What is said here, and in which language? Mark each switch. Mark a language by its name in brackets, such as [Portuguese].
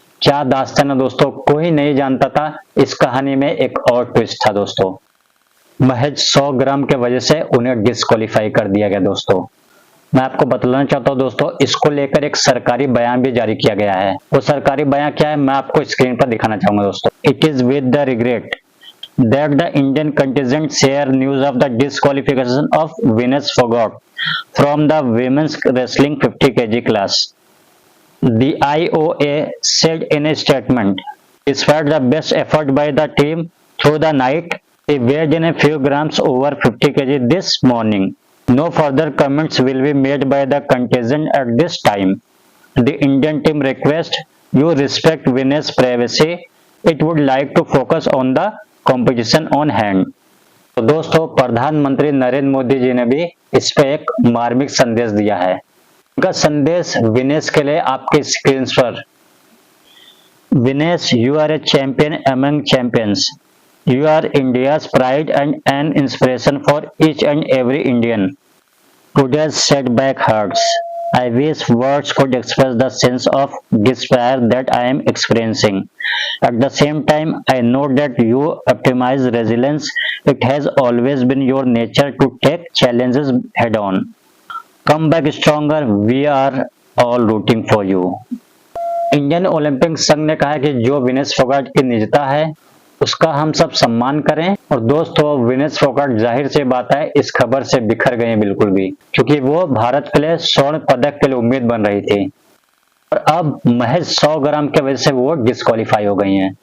[Hindi] क्या दास्तान है दोस्तों। कोई नहीं जानता था इस कहानी में एक और ट्विस्ट था दोस्तों। महज 100 ग्राम के वजह से उन्हें डिस्क्वालीफाई कर दिया गया दोस्तों। मैं आपको बतलाना चाहता हूं दोस्तों, इसको लेकर एक सरकारी बयान भी जारी किया गया है। वो सरकारी बयान क्या है, मैं आपको स्क्रीन पर दिखाना चाहूंगा दोस्तों। [English] It is with the regret that the Indian contingent share news of the disqualification of Vinesh Phogat from the women's wrestling 50 kg class. The IOA said in a statement, despite the best effort by the team through the night, they weighed in a few grams over 50 kg this morning. No further comments will be made by the contingent at this time. The Indian team requests you respect Vinesh's privacy. It would like to focus on the competition on hand. [Hindi] तो दोस्तों प्रधानमंत्री नरेंद्र मोदी जी ने भी इस पे एक मार्मिक संदेश दिया है। उनका संदेश विनेश के लिए आपके स्क्रीन पर। [English] Vinesh, you are a champion among champions. You are India's pride and an inspiration for each and every Indian. Today's setback hurts. I wish words could express the sense of despair that I am experiencing. At the same time, I know that you optimize resilience. It has always been your nature to take challenges head on. Come back stronger. We are all rooting for you. [Hindi] Indian Olympic संघ ने कहा है कि जो विनेश फोगाट की निजता है उसका हम सब सम्मान करें। और दोस्तों विनेश फोगाट जाहिर सी बात है इस खबर से बिखर गए हैं बिल्कुल भी, क्योंकि वो भारत के लिए स्वर्ण पदक के लिए उम्मीद बन रही थी, और अब महज 100 ग्राम की वजह से वो डिस्क्वालीफाई हो गई हैं।